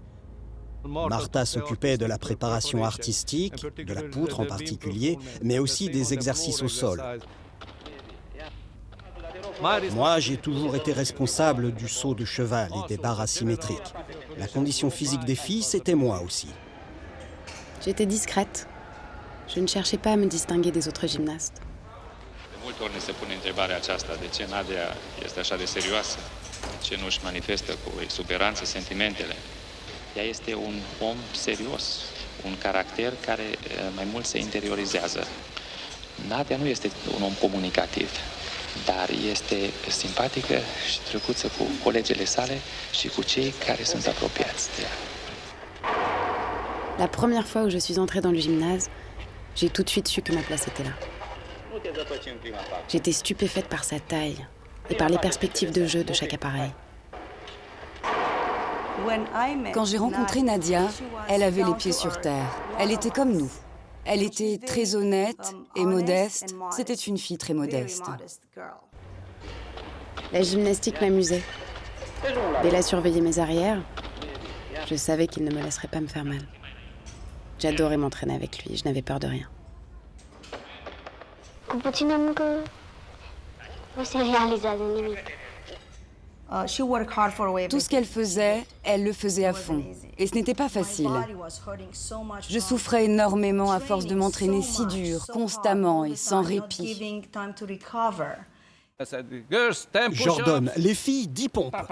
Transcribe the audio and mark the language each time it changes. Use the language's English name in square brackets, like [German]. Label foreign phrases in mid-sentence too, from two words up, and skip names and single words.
[French] Marta s'occupait de la préparation artistique, de la poutre en particulier, mais aussi des exercices au sol. Moi, j'ai toujours été responsable du saut de cheval et des barres asymétriques. La condition physique des filles, c'était moi aussi. J'étais discrète. Je ne cherchais pas à me distinguer des autres gymnastes. [Romanian] Multe ori ne se pune întrebarea aceasta, de ce Nadia este așa de serioasă? De ce nu își manifestă cu exuberanță sentimentele? Ea este un om serios, un caracter care mai mult se interiorizează. Nadia nu este un om comunicativ, dar este simpatică și drăguță cu colegele sale și cu cei care sunt apropiați de ea. [French] La première fois où je suis entrée dans le gymnase, j'ai tout de suite su que ma place était là. J'étais stupéfaite par sa taille et par les perspectives de jeu de chaque appareil. Quand j'ai rencontré Nadia, elle avait les pieds sur terre. Elle était comme nous. Elle était très honnête et modeste. C'était une fille très modeste. La gymnastique m'amusait. Bella surveillait mes arrières. Je savais qu'il ne me laisserait pas me faire mal. J'adorais m'entraîner avec lui, je n'avais peur de rien. [Romanian] Cu puțină muncă nu se realizează nimic. [French] Tout ce qu'elle faisait, elle le faisait à fond. Et ce n'était pas facile. Je souffrais énormément à force de m'entraîner si dur, constamment et sans répit. J'ordonne, les filles, 10 pompes.